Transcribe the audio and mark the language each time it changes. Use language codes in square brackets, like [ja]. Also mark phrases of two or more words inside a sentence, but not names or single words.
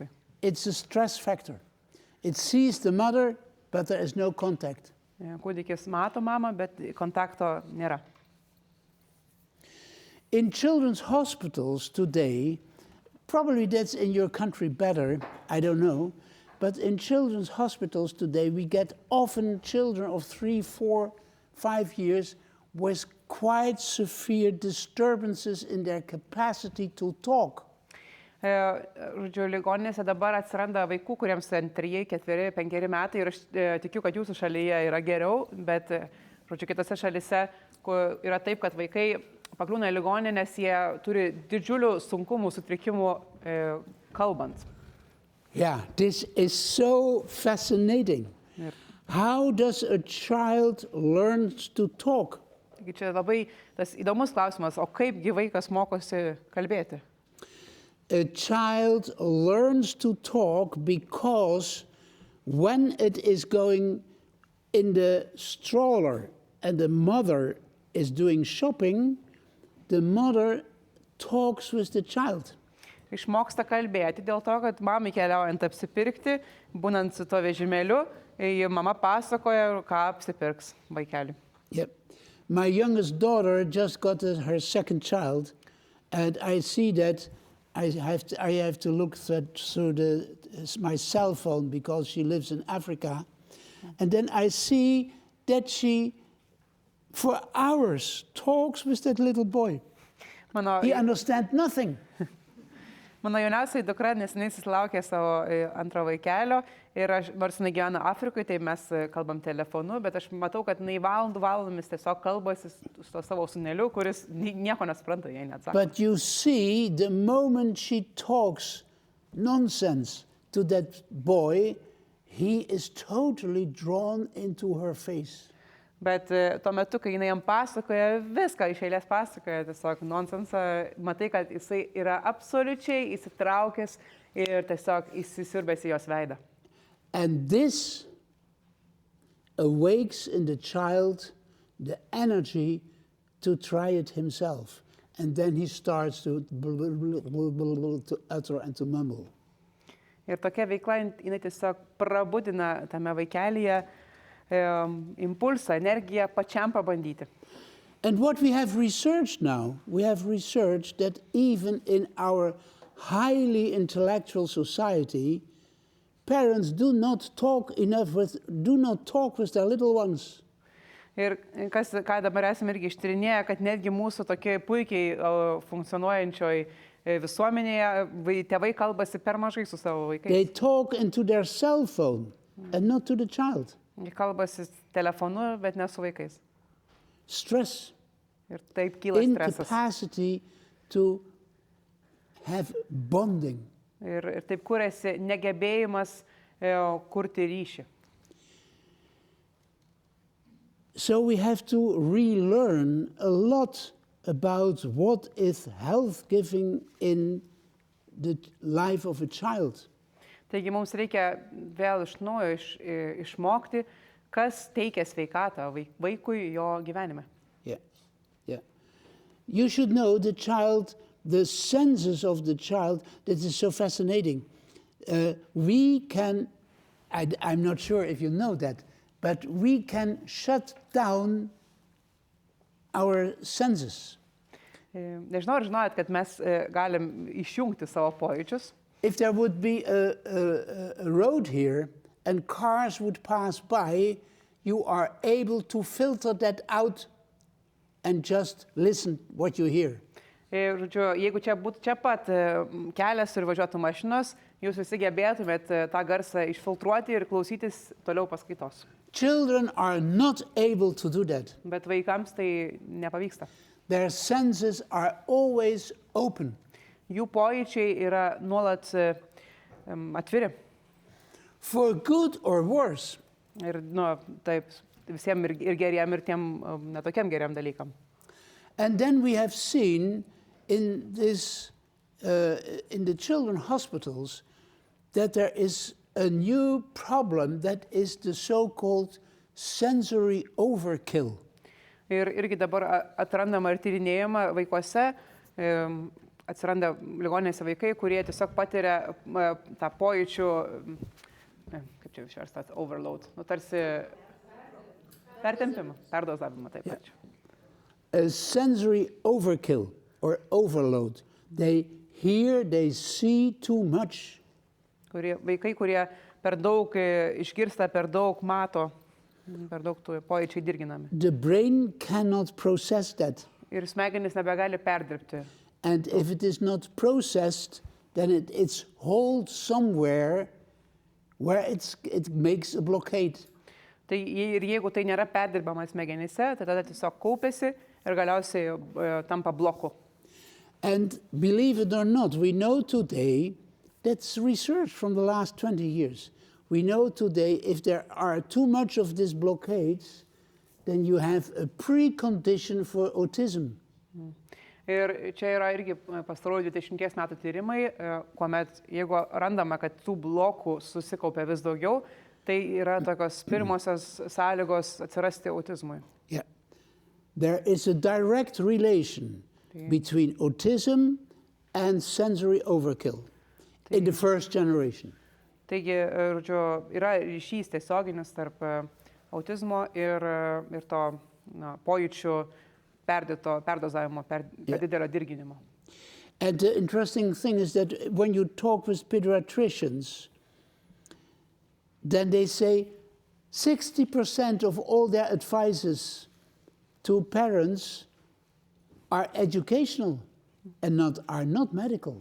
[en] It's a stress factor. It sees the mother, but there is no contact. [lt] Kūdikis mato mamą, bet kontakto nėra. [en] In children's hospitals today, probably that's in your country better, I don't know, but in children's hospitals today, we get often children of 3, 4, 5 years with quite severe disturbances in their capacity to talk. [lt] Žodžiu, ligoninėse dabar atsiranda vaikų, kuriems 3, 4, 5 metai ir aš tikiu, kad jūsų šalyje yra geriau, bet, žodžiu, kitose šalyse yra taip, kad vaikai pakliūna į ligoninę, nes jie turi didžiulių sunkumų, sutrikimų kalbant. [en] Yeah, this is so fascinating. [lt] Ir [en] How does a child learn to talk? [lt] taigi čia labai tas įdomus klausimas, o kaipgi vaikas mokosi kalbėti? [en] A child learns to talk because when it is going in the stroller and the mother is doing shopping, the mother talks with the child. [lt] Išmoksta kalbėti dėl to, kad mamai keliaujant apsipirkti, būnant su to vežimėliu, mama pasakoja, ką apsipirks vaikelį. [en] Yep. My youngest daughter just got her second child, and I see that I have to look through my cell phone because she lives in Africa, and then I see that she, for hours, talks with that little boy. He understands nothing. [lt] Mano jauniausiai dukra neseniai susilaukė savo antro vaikelio ir nors jinai gyvena Afrikoje, tai mes kalbam telefonu, bet aš matau, kad jinai valandomis tiesiog kalbasi su to savo sūneliu, kuris nieko nesupranta, jei neatsako. [en] But you see, the moment she talks nonsense to that boy, he is totally drawn into her face. [lt] Bet tuo metu, kai jinai jam pasakoja, viską iš eilės pasakoja, tiesiog nonsensą, matai, kad jisai yra absoliučiai įsitraukęs ir tiesiog įsisiurbęs į jos veidą. [en] And this awakes in the child the energy to try it himself. And then he starts to utter and to mumble. [lt] Ir tokia veikla, jinai tiesiog prabudina tame vaikelyje impulsą, energiją pačiam pabandyti. [en] And what we have researched now, we have researched that even in our highly intellectual society, parents do not talk with their little ones. [lt] Ir ką dabar esame irgi ištyrinėję, kad netgi mūsų tokiai puikiai funkcionuojančioj visuomenėje tėvai kalbasi per mažai su savo vaikais. [en] They talk into their cell phone and not to the child. [lt] Jie kalbasi telefonu, bet ne su vaikais. [en] Stress, [lt] Ir taip kyla stresas. [en] incapacity to have bonding. [lt] Ir taip kuriasi negebėjimas kurti ryšį. [en] So we have to relearn a lot about what is health-giving in the life of a child. [lt] Taigi mums reikia vėl iš naujo išmokti, kas teikia sveikatą vaikui jo gyvenime. [en] Yeah, yeah. You should know the child, the senses of the child, that is so fascinating. We can, I'm not sure if you know that, but we can shut down our senses. [lt] Nežinau, ar žinojat, kad mes galim išjungti savo pojūčius. [en] If there would be a road here and cars would pass by, you are able to filter that out and just listen what you hear. [lt] Žodžiu, jeigu čia būtų čia pat kelias ir važiuotų mašinos, jūs visi gebėtumėt tą garsą išfiltruoti ir klausytis toliau paskaitos. [en] Children are not able to do that. [lt] Bet vaikams tai nepavyksta. [en] Their senses are always open. [lt] Jų pojūčiai yra nuolat atviri. [en] For good or worse. [lt] Ir taip, visiems ir geriem, ir tiem netokiam geriam dalykam. [en] And then we have seen in this, in the children's hospitals, that there is a new problem that is the so-called sensory overkill. [lt] Ir irgi dabar atrandama ir tyrinėjama vaikuose, atsiranda ligoninėse vaikai, kurie tiesiog patiria tą pojūčių, kaip čia išverstas, overload, tarsi pertempimą, perdozavimą taip pat. [en] A sensory overkill or overload. They hear, they see too much. [lt] Vaikai, kurie per daug išgirsta, per daug mato, per daug tų pojūčiai dirginami. [en] The brain cannot process that. [lt] Ir smegenys nebegali perdirbti. [en] And if it is not processed, then it's hold somewhere where it makes a blockade. [lt] Tai ir jeigu tai nėra perdirbama smegenyse, tai tada tiesiog kaupiasi ir galiausiai tampa bloku. [en] And believe it or not, we know today, that's research from the last 20 years. We know today if there are too much of these blockades, then you have a precondition for autism. [lt] Ir čia yra irgi pastarųjų 20 metų tyrimai, kuomet jeigu randama, kad tų blokų susikaupia vis daugiau, tai yra tokios pirmosios sąlygos atsirasti autizmui. [en] Yeah. There is a direct relation between autism and sensory overkill in the first generation. [lt] Taigi, žodžiu, yra ryšys tiesioginis tarp autizmo ir to pojūčių perdozavimo, per didelio dirginimo. [en] And the interesting thing is that when you talk with pediatricians, then they say 60% of all their advices to parents are educational and are not medical.